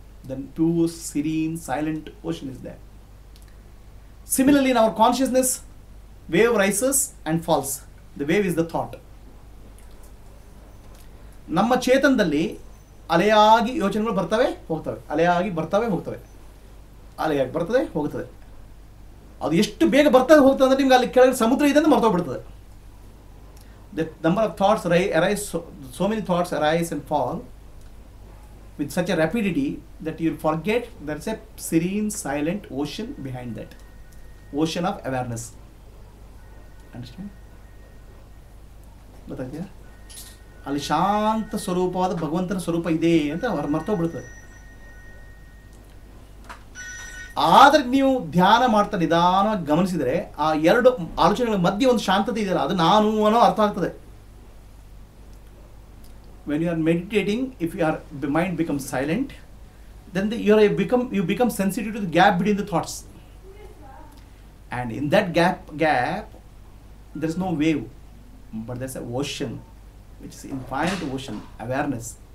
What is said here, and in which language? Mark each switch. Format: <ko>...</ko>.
<en>Then pure, serene, silent ocean is there. Similarly, in our consciousness, wave rises and falls. The wave is the thought.</en> <kn>ನಮ್ಮ ಚೇತನದಲ್ಲಿ ಅಲೆಯಾಗಿ ಯೋಚನೆಗಳು ಬರ್ತವೆ ಹೋಗ್ತವೆ, ಅಲೆಯಾಗಿ ಬರ್ತವೆ ಹೋಗ್ತವೆ, ಅಲೆಯಾಗಿ ಬರ್ತದೆ ಹೋಗ್ತದೆ. ಅದು ಎಷ್ಟು ಬೇಗ ಬರ್ತದೆ ಹೋಗ್ತದೆ ಅಂದರೆ ನಿಮ್ಗೆ ಅಲ್ಲಿ ಕೆಳಗೆ ಸಮುದ್ರ ಇದೆ ಅಂತ ಮರ್ತೋಗ್ಬಿಡ್ತದೆ.</kn> <en>The number of thoughts arise, so many thoughts arise and fall with such a rapidity that you forget there is a serene, silent ocean behind that. Ocean of awareness. Understand?</en> <kn>ಗೊತ್ತಾಗ್ತೀಯಾ? ಅಲ್ಲಿ ಶಾಂತ ಸ್ವರೂಪವಾದ ಭಗವಂತನ ಸ್ವರೂಪ ಇದೆ ಅಂತ ಮರ್ತೋಗ್ಬಿಡ್ತದೆ. ಆದರೆ ನೀವು ಧ್ಯಾನ ಮಾಡ್ತಾ ನಿಧಾನವಾಗಿ ಗಮನಿಸಿದರೆ ಆ ಎರಡು ಆಲೋಚನೆಗಳ ಮಧ್ಯೆ ಒಂದು ಶಾಂತತೆ ಇದೆಯಲ್ಲ, ಅದು ನಾನು ಅನ್ನೋ ಅರ್ಥ ಆಗ್ತದೆ.</kn> <en>When you are meditating, if the mind becomes silent, then you become sensitive to the gap between the thoughts. And in that gap, there is no wave, but there is an ocean, which is infinite ocean, awareness.</en>